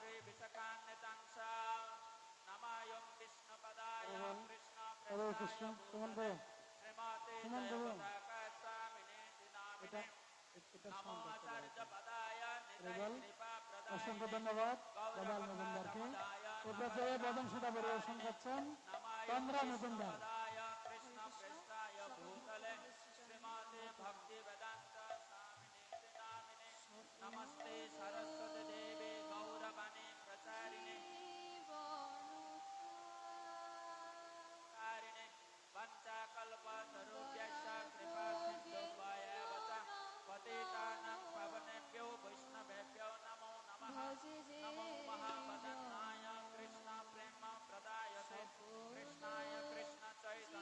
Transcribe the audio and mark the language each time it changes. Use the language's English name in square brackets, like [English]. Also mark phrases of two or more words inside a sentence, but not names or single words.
[Bangla] হরে কৃষ্ণ। সুমন ভাই, সুমন ভাই, এটা অসংখ্য ধন্যবাদ প্রবাল মজুমদারকে। এ পর্যায়ে বদনসুদা পরিবেশন করছেন তন্দ্রা মজুমদার। [Sanskrit] नमस्ते सरस्वती देवी गौरवाणी प्रचारिणे कारिणे वंचाकल्पतरुभ्यश्च कृपा सिन्धुभ्येव च पतितानां पावनेभ्यो वैष्णवेभ्यो नमो नमः। नमो महावदनाय कृष्ण प्रेम प्रदायते कृष्णाय कृष्ण